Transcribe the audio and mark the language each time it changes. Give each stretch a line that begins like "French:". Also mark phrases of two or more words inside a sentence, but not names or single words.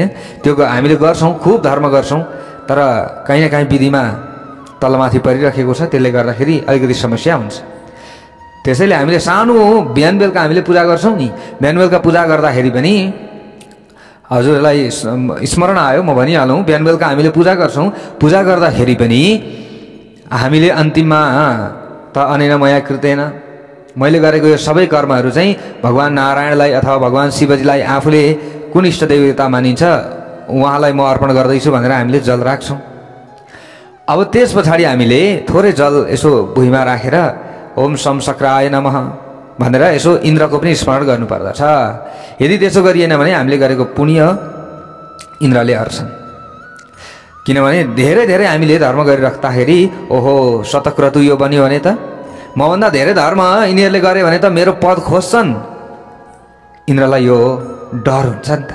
Nepali: त्यो हामीले गर्छौँ, खुब धर्म गर्छौँ, तर कहीँ न कहीँ विधिमा तलमाथि परिराखेको छ, त्यसले गर्दाखेरि अलिकति समस्या हुन्छ। त्यसैले हामीले सानो बिहान बेलुका हामीले पूजा गर्छौँ नि, बिहान बेलुका पूजा गर्दाखेरि पनि हजुरहरूलाई स्मरण आयो म भनिहालौँ, बिहान बेलुका हामीले पूजा गर्छौँ। पूजा गर्दाखेरि पनि हामीले अन्तिममा त
Sanskrit: अनेन मया कृतेन,
Nepali: मैले गरेको यो सबै कर्महरू चाहिँ भगवान् नारायणलाई अथवा भगवान् शिवजीलाई आफूले कुन इष्ट देवता मानिन्छ उहाँलाई म अर्पण गर्दैछु भनेर हामीले जल राख्छौँ। अब त्यस पछाडि हामीले थोरै जल यसो भुइँमा राखेर
Sanskrit: ओम सम सक्राय नमः
Nepali: भनेर यसो इन्द्रको पनि स्मरण गर्नुपर्दछ। यदि त्यसो गरिएन भने हामीले गरेको पुण्य इन्द्रले हर्छन्। किनभने धेरै धेरै हामीले धर्म गरिराख्दाखेरि ओहो शतक्रतु यो बन्यो भने त मभन्दा धेरै धर्म यिनीहरूले गरे भने त मेरो पद खोज्छन्, इन्द्रलाई यो डर हुन्छ नि त।